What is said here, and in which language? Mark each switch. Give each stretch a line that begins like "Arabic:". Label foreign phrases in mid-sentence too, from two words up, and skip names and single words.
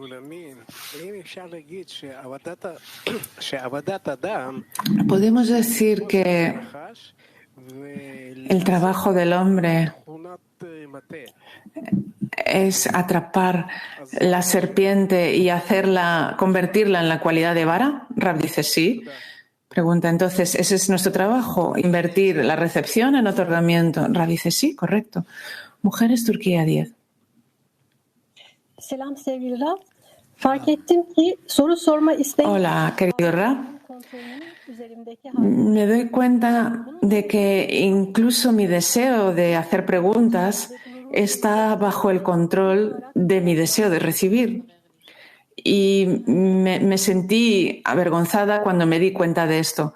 Spanish: Podemos decir que el trabajo del hombre es atrapar la serpiente y convertirla en la cualidad de vara. Rab dice sí. Pregunta, entonces, ¿ese es nuestro trabajo? ¿Invertir la recepción en otorgamiento? Rab dice sí, correcto. Mujeres Turquía 10.
Turkish: Selam sevgili Rab. Fark ettim ki soru sorma isteği.
Spanish: Hola, querido Rab. Me doy cuenta de que incluso mi deseo de hacer preguntas está bajo el control de mi deseo de recibir. Y me sentí avergonzada cuando me di cuenta de esto.